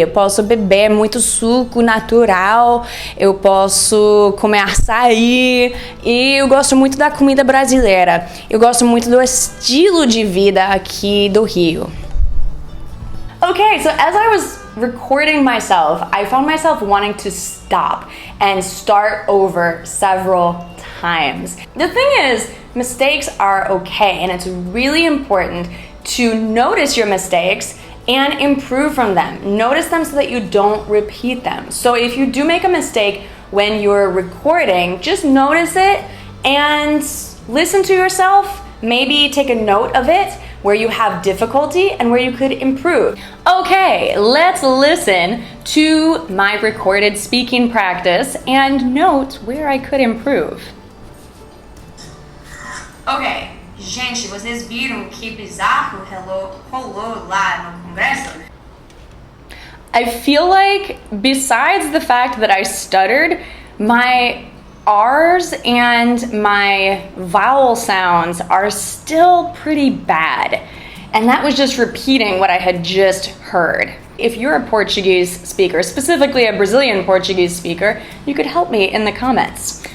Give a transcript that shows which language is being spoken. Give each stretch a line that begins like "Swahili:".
Portuguese: Eu posso beber muito suco natural, eu posso comer açaí e eu gosto muito da comida brasileira. Eu gosto muito do estilo de vida aqui do Rio.
English: Okay, so as I was recording myself, I found myself wanting to stop and start over several times. The thing is, mistakes are okay, and it's really important to notice your mistakes and improve from them. Notice them so that you don't repeat them. So if you do make a mistake when you're recording, just notice it and listen to yourself. Maybe take a note of it where you have difficulty and where you could improve. Okay, let's listen to my recorded speaking practice and note where I could improve.
Portuguese: Ok, gente, vocês viram que bizarro rolou lá no Congresso?
English: I feel like besides the fact that I stuttered, my R's and my vowel sounds are still pretty bad. And that was just repeating what I had just heard. If you're a Portuguese speaker, specifically a Brazilian Portuguese speaker, you could help me in the comments.